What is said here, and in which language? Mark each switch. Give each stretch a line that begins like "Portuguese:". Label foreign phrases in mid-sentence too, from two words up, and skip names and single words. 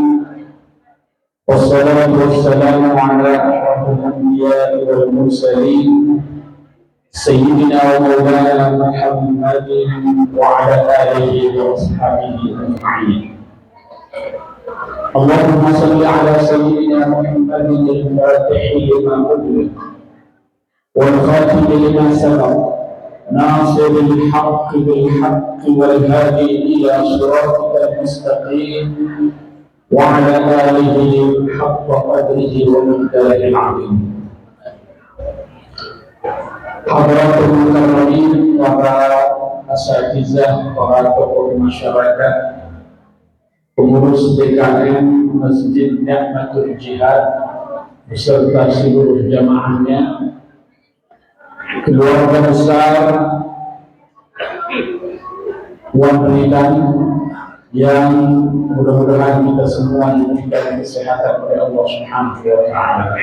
Arabic: والصلاة والسلام على أشرف الأنبياء والمرسلين سيدنا ومولانا محمد وعلى آله وأصحابه أجمعين. اللهم صل على سيدنا محمد الفاتح لما أغلق والخاتم لما سبق ناصر الحق بالحق والهادي إلى صراطك المستقيم وعلى آله حق قدره ومقداره العظيم. حضرة المكرمين,
Indonesian: para asatizah, para tokoh masyarakat, pengurus DKM Masjid Ni'matul Jihad beserta seluruh jamaahnya, keluarga besar Wan Ridan yang mudah-mudahan kita semua diberikan kesehatan oleh Allah
Arabic: سبحانه وتعالى.